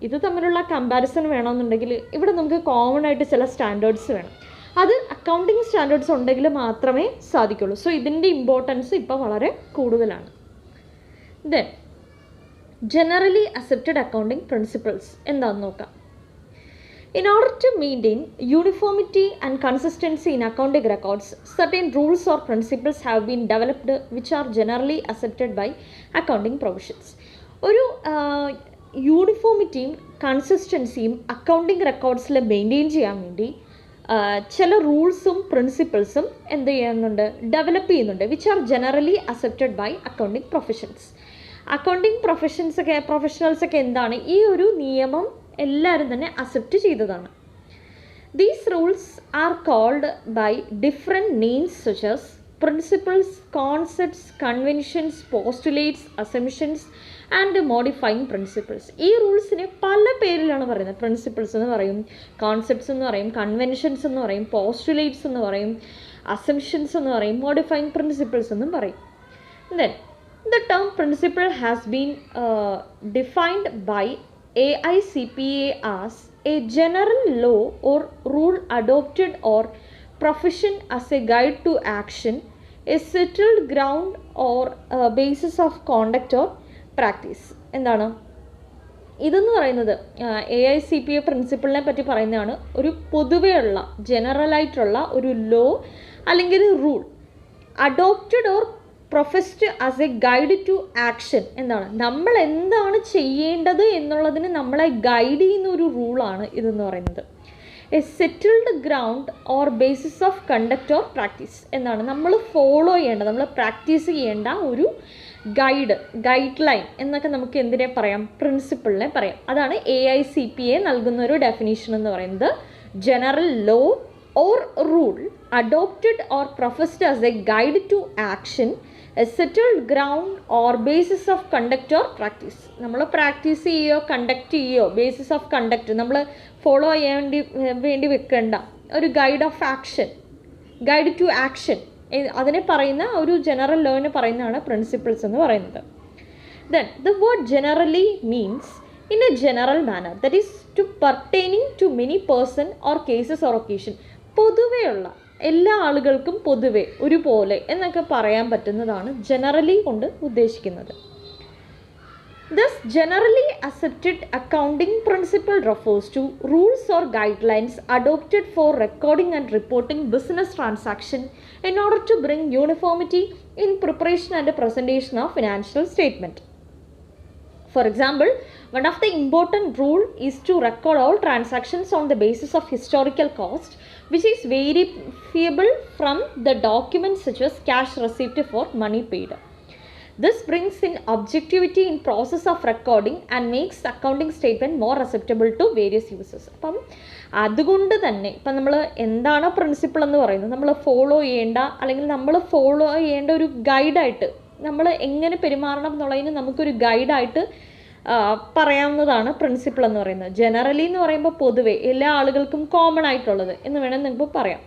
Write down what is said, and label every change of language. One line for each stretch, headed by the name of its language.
Malayalam: ഇത് തമ്മിലുള്ള കമ്പാരിസൺ വേണമെന്നുണ്ടെങ്കിൽ ഇവിടെ നമുക്ക് കോമൺ ആയിട്ട് ചില സ്റ്റാൻഡേർഡ്സ് വേണം. അത് അക്കൗണ്ടിങ് സ്റ്റാൻഡേർഡ്സ് ഉണ്ടെങ്കിൽ മാത്രമേ സാധിക്കുള്ളൂ. സോ ഇതിൻ്റെ ഇമ്പോർട്ടൻസ് ഇപ്പോൾ വളരെ കൂടുതലാണ്. Then generally accepted accounting principles എന്താണെന്ന് നോക്കാം.
English: In order to maintain uniformity and consistency in accounting records, certain rules or principles have been developed which are generally accepted by accounting professions.
Malayalam: ഒരു യൂണിഫോമിറ്റിയും കൺസിസ്റ്റൻസിയും accounting റെക്കോർഡ്സിൽ maintain ചെയ്യാൻ വേണ്ടി ചില റൂൾസും പ്രിൻസിപ്പിൾസും develop ചെയ്യുന്നുണ്ട്.
English: Which are generally accepted by accounting professions.
Malayalam: Accounting പ്രൊഫഷണൽസൊക്കെ എന്താണ്? ഈ ഒരു നിയമം എല്ലാവരും തന്നെ അക്സെപ്റ്റ് ചെയ്തതാണ്.
English: These rules are called by different names such as principles, concepts, conventions, postulates, assumptions and modifying principles.
Malayalam: ഈ റൂൾസിനെ പല പേരിലാണ് പറയുന്നത്. പ്രിൻസിപ്പിൾസ് എന്ന് പറയും, കോൺസെപ്റ്റ്സ് എന്ന് പറയും, കൺവെൻഷൻസ് എന്ന് പറയും, പോസ്റ്റുലേറ്റ്സ് എന്ന് പറയും, അസംഷൻസ് എന്ന് പറയും, മോഡിഫൈങ് പ്രിൻസിപ്പിൾസ് എന്നും പറയും.
English: Then the term principle has been defined by AICPA as a general law or rule adopted or profession as a guide to action a settled ground or basis of conduct or practice.
Malayalam: എന്താണ് ഇതെന്ന് പറയുന്നത്? AICPA പ്രിൻസിപ്പിളിനെ പറ്റി പറയുന്നതാണ്. ഒരു പൊതുവെയുള്ള ജനറലായിട്ടുള്ള ഒരു law അല്ലെങ്കിൽ ഒരു rule
English: Adopted or professed as a guide to action.
Malayalam: എന്താണ് നമ്മൾ എന്താണ് ചെയ്യേണ്ടത് എന്നുള്ളതിന് നമ്മളെ ഗൈഡ് ചെയ്യുന്ന ഒരു റൂളാണ് ഇതെന്ന് പറയുന്നത്.
English: A settled ground or basis of conduct or practice.
Malayalam: എന്താണ് നമ്മൾ ഫോളോ ചെയ്യേണ്ട, നമ്മൾ പ്രാക്ടീസ് ചെയ്യേണ്ട ഒരു ഗൈഡ് ലൈൻ എന്നൊക്കെ നമുക്ക് എന്തിനെ പറയാം? പ്രിൻസിപ്പിളിനെ പറയാം. അതാണ് AICPA നൽകുന്ന ഒരു ഡെഫിനേഷൻ എന്ന് പറയുന്നത്.
English: General law or rule adopted or professed as a guide to action, a settled ground or basis of conduct or practice.
Malayalam: നമ്മൾ പ്രാക്ടീസ് ചെയ്യുകയോ കണ്ടക്ട് ചെയ്യുകയോ ബേസിസ് ഓഫ് കണ്ടക്ട് നമ്മൾ ഫോളോ ചെയ്യാൻ വേണ്ടി വെക്കേണ്ട ഒരു guide of action, guide to action, അതിനെ പറയുന്ന ഒരു ജനറൽ ലോനെ പറയുന്നതാണ് പ്രിൻസിപ്പിൾസ് എന്ന് പറയുന്നത്.
English: Then the word generally means in a general manner, that is to pertaining to many person or cases or occasion.
Malayalam: പൊതുവെയുള്ള എല്ലാ ആളുകൾക്കും പൊതുവെ ഒരുപോലെ എന്നൊക്കെ പറയാൻ പറ്റുന്നതാണ് ജനറലി കൊണ്ട് ഉദ്ദേശിക്കുന്നത്.
English: Thus generally accepted accounting principle refers to rules or guidelines adopted for recording and reporting business transaction in order to bring uniformity in preparation and presentation of financial statement. For example, one of the important rule is to record all transactions on the basis of historical cost, which is verifiable from the documents such as cash receipt for money paid. This brings in objectivity in process of recording and makes accounting statement more acceptable to various users.
Malayalam: അപ്പം അതുകൊണ്ട് തന്നെ ഇപ്പം നമ്മൾ എന്താണ് principle എന്ന് പറയുന്നത്? നമ്മൾ follow ചെയ്യേണ്ട അല്ലെങ്കിൽ നമ്മൾ ഫോളോ ചെയ്യേണ്ട ഒരു ഗൈഡായിട്ട്, നമ്മൾ എങ്ങനെ പെരുമാറണം എന്നുള്ളതിന് നമുക്കൊരു ഗൈഡായിട്ട് പറയാവുന്നതാണ് പ്രിൻസിപ്പിൾ എന്ന് പറയുന്നത്. ജനറലി എന്ന് പറയുമ്പോൾ പൊതുവെ എല്ലാ ആളുകൾക്കും കോമൺ ആയിട്ടുള്ളത് എന്ന് വേണം നിങ്ങൾക്ക് പറയാം.